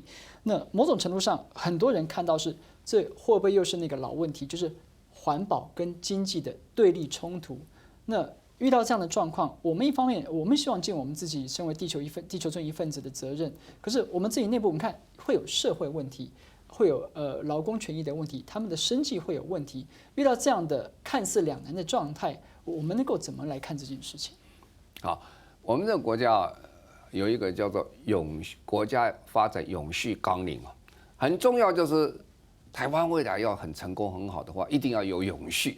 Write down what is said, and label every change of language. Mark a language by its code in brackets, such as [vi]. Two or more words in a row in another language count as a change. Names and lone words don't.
[zh] 那某種程度上，很多人看到是這會不會又是那個老問題，就是環保跟經濟的對立衝突。那遇到這樣的狀況，我們一方面我們希望盡我們自己身為地球村一份子的責任，可是我們自己內部我們看會有社會問題。会有劳工权益的问题，他们的生计会有问题。遇到这样的看似两难的状态，我们能够怎么来看这件事情？好，我们这个国家有一个叫做国家发展永续纲领啊，很重要就是台湾未来要很成功很好的话，一定要有永续。